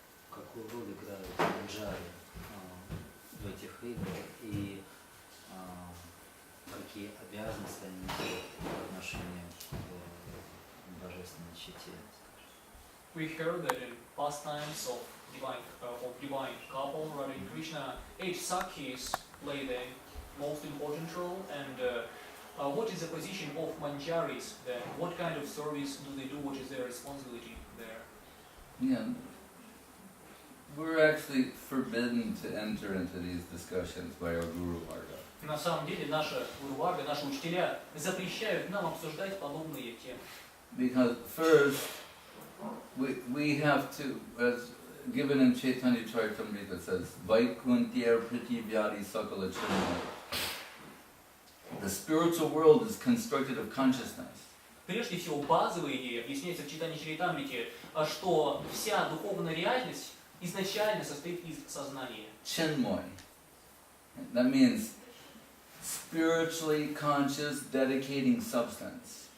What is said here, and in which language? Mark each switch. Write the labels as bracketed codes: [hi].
[ru] Какую роль играют манджари в этих играх и какие обязанности они несут по отношению к божественной чите? [en] We heard that in pastimes of divine couple, Radha and Krishna, 8 sakhis play the most important role. And what is the position of manjaris there? What kind of service do they do? What is their responsibility there? Yeah. We're actually forbidden to enter into these discussions by our Guru Varga. [ru] На самом деле наши гуру-варга, наши учителя запрещают нам обсуждать подобные темы. [en] Because first, we have to, as given in Chaitanya Charitamrita, it says, [sa] Vaikuntyar Prithivyadi Sakala Chinmaya. [en] The spiritual world is constructed of consciousness. [ru] Прежде всего, базовая идея объясняется в Чайтанья Чаритамрите, что вся духовная реальность изначально состоит из сознания. [en] Chinmoy. That means spiritually conscious, dedicating substance.